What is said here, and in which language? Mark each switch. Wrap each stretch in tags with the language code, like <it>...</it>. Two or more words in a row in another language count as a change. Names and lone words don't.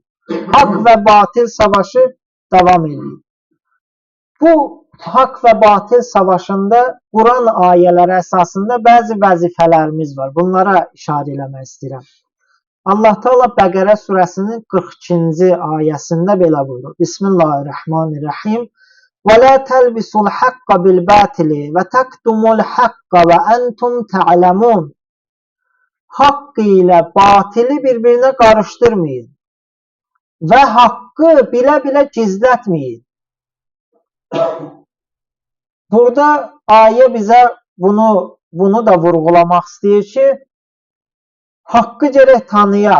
<az>Haqq və batil savaşı davam edir. Bu haqq və batil savaşında Quran ayələri əsasında bəzi vəzifələrimiz var. Bunlara işarə eləmək istəyirəm. Allah Teala Bəqərə surəsinin 42-ci ayəsində belə buyurur.</az> <ar>Bismillahirrahmanirrahim. وَلَا تَلْبِسُوا الْحَقَّ بِالْبَاطِلِ وَتَكْتُمُوا الْحَقَّ وَأَنْتُمْ تَعْلَمُونَ.</ar> <az>Haqq ilə batili bir-birinə qarışdırmayın və haqqı bilə-bilə gizlətməyin. Burada ayə bizə bunu da vurğulamaq istəyir ki, haqqı gərək tanıyaq.</az>